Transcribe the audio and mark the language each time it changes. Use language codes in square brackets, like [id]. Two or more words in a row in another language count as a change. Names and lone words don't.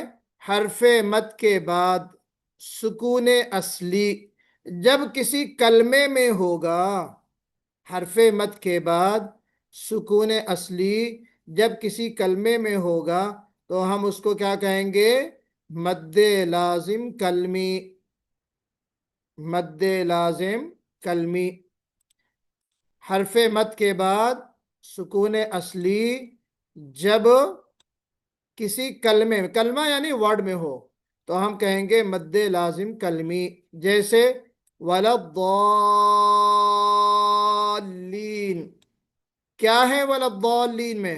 [ur] حرف مد کے بعد سکون اصلی جب کسی کلمے میں ہوگا، حرف مد کے بعد سکون اصلی جب کسی کلمے میں ہوگا تو ہم اس کو کیا کہیں گے؟ مد لازم کلمی، مد لازم کلمی۔ حرف مد کے بعد سکون اصلی جب کسی کلمے میں، کلمہ یعنی ورڈ میں ہو، تو ہم کہیں گے مد لازم کلمی، جیسے وَلَضَّالِّينَ، کیا ہے وَلَضَّالِّينَ میں؟